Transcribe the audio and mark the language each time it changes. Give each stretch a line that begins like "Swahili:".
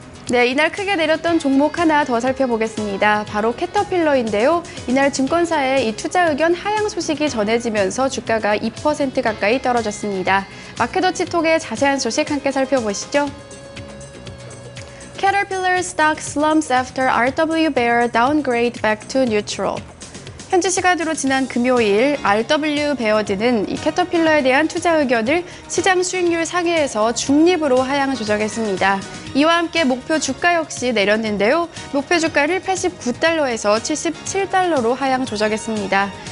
Korean: 네, 이날 크게 내렸던 종목 하나 더 살펴보겠습니다. 바로 캐터필러인데요. 이날 증권사의 이 투자 의견 하향 소식이 전해지면서 주가가 2% 가까이 떨어졌습니다. 마켓워치 톡의 자세한 소식 함께 살펴보시죠.
English: Caterpillar stock slumps after RW Bear downgrade back to neutral.
Korean: 현지 시간으로 지난 금요일 RW 베어드는 이 캐터필러에 대한 투자 의견을 시장 수익률 상회에서 중립으로 하향 조정했습니다. 이와 함께 목표 주가 역시 내렸는데요. 목표 주가를 $89에서 $77로 하향 조정했습니다.